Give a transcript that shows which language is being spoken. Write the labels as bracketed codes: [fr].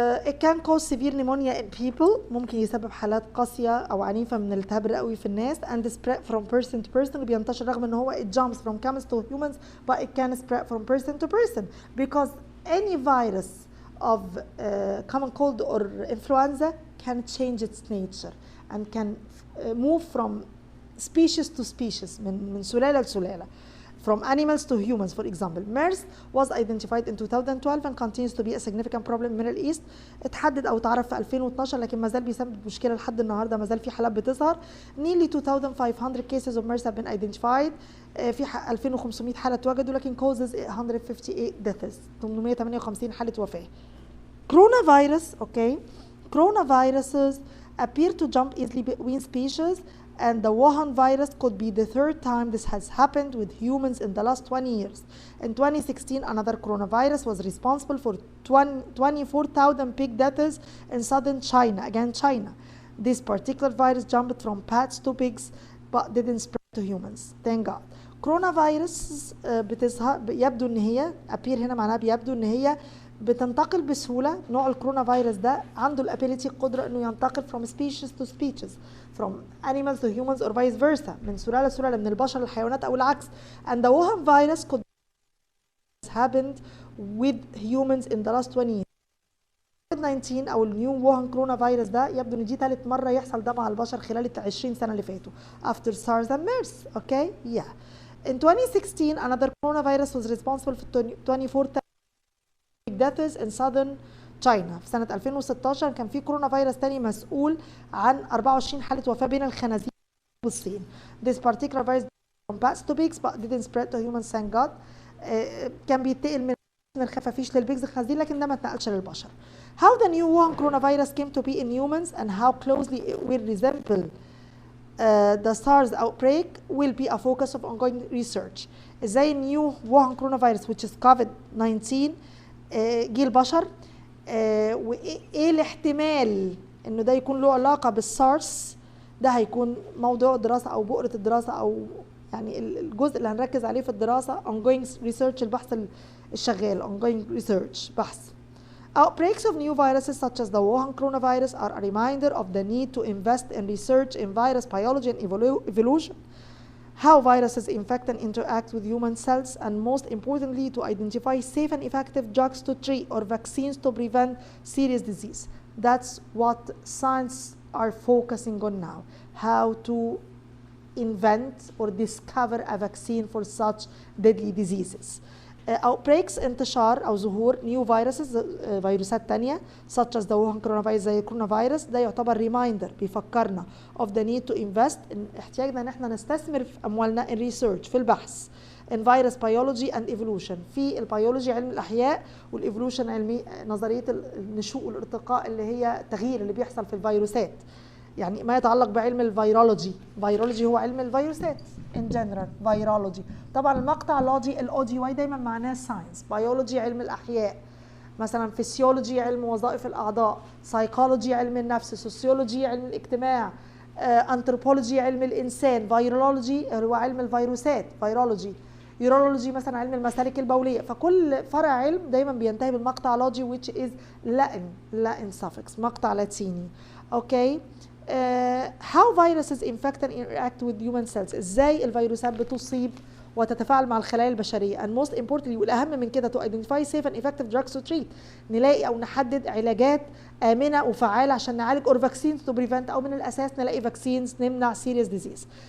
[en] It can cause severe pneumonia in people. [ar] ممكن يسبب حالات قاسية أو عنيفة من الالتهاب الرئوي في الناس [en] and spread from person to person. [ar] بينتشر رغم إن هو [en] it jumps from camels to humans but it can spread from person to person because any virus of common cold or influenza can change its nature and can move from species to species [ar] من سلالة لسلالة. [en] From animals to humans, for example. MERS was identified in 2012 and continues to be a significant problem in the Middle East. [ar] اتحدد أو اتعرف في 2012 لكن ما زال بيسبب مشكلة لحد النهارده، ما زال في حالات بتظهر. [en] Nearly 2,500 cases of MERS have been identified. [ar] في 2,500 حالة اتوجدوا لكن [en] causes 158 deaths. [ar] 858 حالة وفاة. [en] Coronavirus, okay. Coronaviruses appear to jump easily between species. And the Wuhan virus could be the third time this has happened with humans in the last 20 years. In 2016, another coronavirus was responsible for 24,000 pig deaths in southern China, again China. This particular virus jumped from pets to pigs but didn't spread to humans. Thank God. [ar] Coronavirus بتظهر يبدو ان هي appear هنا معناها بيبدو ان هي بتنتقل بسهولة. نوع الكورونا فيروس ده عنده الابيليتي القدرة انه ينتقل [en] from species to species, from animals to humans or vice versa, [ar] من سلالة لسلالة من البشر للحيوانات او العكس. [en] And the Wuhan virus could have happened with humans in the last 20 years. [ar] COVID-19 او النيو ووهان كورونا فيروس ده يبدو ان دي ثالث مرة يحصل ده مع البشر خلال ال 20 سنة اللي فاتوا [en] after SARS and MERS. Okay, yeah. In 2016, another coronavirus was responsible for 24,000 deaths in southern China. [ar] في سنة 2016 كان في كورونا فيروس تاني مسؤول عن 24 حالة وفاة بين الخنازير والصين. [en] This particular virus from bats to pigs but didn't spread to humans, thank God. [ar] كان بينتقل من الخفافيش للبيجز الخنازير لكن ده ما اتنقلش للبشر. [en] How the new Wuhan coronavirus came to be in humans and how closely it will resemble the SARS outbreak will be a focus of ongoing research. [ar] ازاي النيو ووهان كورونا فيروس [en] which is COVID-19 [ar] جه البشر، وايه الاحتمال انه ده يكون له علاقه بالسارس. ده هيكون موضوع دراسه او بؤره الدراسه او يعني الجزء اللي هنركز عليه في الدراسه [en] ongoing research، [ar] البحث الشغال ongoing research بحث. [en] Outbreaks of new viruses such as the Wuhan coronavirus are a reminder of the need to invest in research in virus biology and evolution, how viruses infect and interact with human cells, and most importantly to identify safe and effective drugs to treat or vaccines to prevent serious disease. That's what science are focusing on now, how to invent or discover a vaccine for such deadly diseases. Outbreaks [ar] انتشار أو ظهور [en] new viruses [ar] فيروسات تانية [en] such as the Wuhan coronavirus [ar] زي الكورونا فيروس ده يعتبر [en] reminder [ar] بيفكرنا [en] of the need to invest in [ar] احتياجنا ان احنا نستثمر في أموالنا [en] in research [ar] في البحث [en] in virus biology and evolution. [ar] في البيولوجي علم الأحياء والإيفولوشن علمي نظرية النشوء والارتقاء اللي هي التغيير اللي بيحصل في الفيروسات، يعني ما يتعلق بعلم الفيرولوجي. فيرولوجي هو علم الفيروسات [en] in general [ar] فيرولوجي. طبعا المقطع الاودي واي دايما معناه ساينس. بيولوجي علم الاحياء، مثلا فيسيولوجي علم وظائف الأعضاء، سايكولوجي علم النفس، سوسيولوجي علم الاجتماع، أنثروبولوجي علم الإنسان، فيرولوجي هو علم الفيروسات فيرولوجي، يورولوجي مثلا علم المسالك البولية. فكل فرع علم دايما بينتهي بالمقطع لوجي [en] which is Latin suffix، [ar] مقطع لاتيني. اوكي. [en] how viruses infect and interact with human cells، [ar] ازاي الفيروسات بتصيب وتتفاعل مع الخلايا البشريه. [en] and most importantly [ar] والاهم من كده [en] to identify safe and effective drugs to treat، [ar] نلاقي او نحدد علاجات امنه وفعاله عشان نعالج [en] or vaccines to prevent، [ar] او من الاساس نلاقي [en] vaccines [ar] نمنع [en] serious disease.